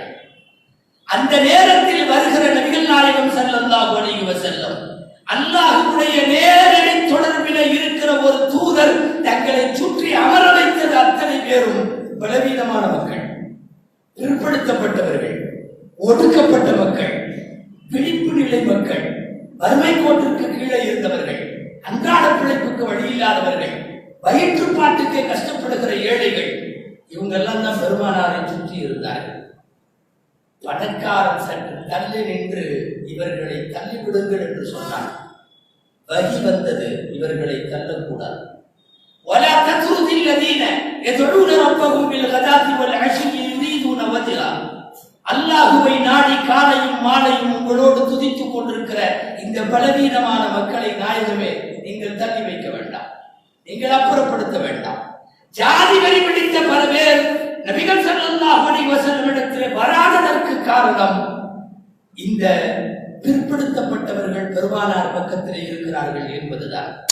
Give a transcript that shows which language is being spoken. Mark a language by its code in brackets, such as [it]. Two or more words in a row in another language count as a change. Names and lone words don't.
[ta] அந்த நேரத்தில் வருகிற நபிகள் நாயகம் [ar] صلى الله عليه وسلم [ta] அல்லாஹ்வுடைய நேரடி தொடர்பில் பதவியில இருக்கிற ஒரு தூதர் தங்களை சுற்றி அமர வைத்தது அத்தனை பேரும் பலவீனமான மக்கள், பிற்படுத்தப்பட்டவர்கள், ஒடுக்கப்பட்ட மக்கள், விழிப்பு நிலை மக்கள், வறுமை கோட்டிற்கு கீழே இருந்தவர்கள், அன்றாட பிழைப்புக்கு வழி இல்லாதவர்கள், வயிற்றுப்பாட்டுக்கே கஷ்டப்படுகிற ஏழைகள், இவங்கெல்லாம் தான் பெருமானாரை சுற்றி இருந்தார்கள். பணக்காரன் சற்று தள்ளி நின்று இவர்களை தள்ளிவிடுங்கள் என்று சொன்னார். வகி வந்தது, இவர்களை தள்ளக்கூடாது. [ar] ولا تطرد الذين يدعون ربهم بالغداة والعشي يريدون وجهه. [ta] அல்லாஹுவை நாடி காலையும் மாலையும் உங்களோடு துதித்துக் கொண்டிருக்கிற இந்த பலவீனமான மக்களை நாயகமே நீங்கள் தள்ளி வைக்க வேண்டாம், நீங்கள் அப்புறப்படுத்த வேண்டாம். ஜாதி வரி பிடித்த பல பேர் நபிகள் [ar] صلى الله عليه وسلم [ta] இடத்திலே வராததற்கு காரணம் இந்த பிற்படுத்தப்பட்டவர்கள் பெருமானார் பக்கத்திலே இருக்கிறார்கள் என்பதுதான்.